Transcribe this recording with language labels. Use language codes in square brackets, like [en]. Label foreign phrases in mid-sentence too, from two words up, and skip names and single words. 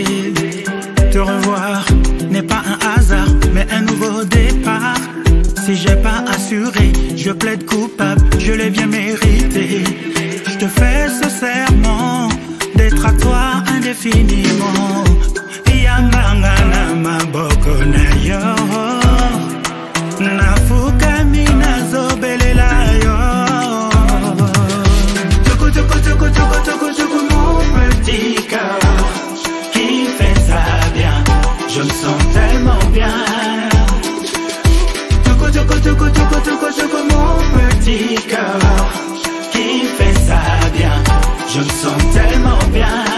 [fr] Te revoir n'est pas un hasard, mais un nouveau départ. Si j'ai pas assuré, je plaide coupable, je l'ai bien mérité. Je te fais ce serment d'être à toi indéfiniment. [ln] Yamangana maboko na yo, nafukami nazobelela yo. [fr] Mon petit cœur qui fait ça bien, je me sens tellement bien. Mon petit cœur qui fait ça bien, je me sens tellement bien.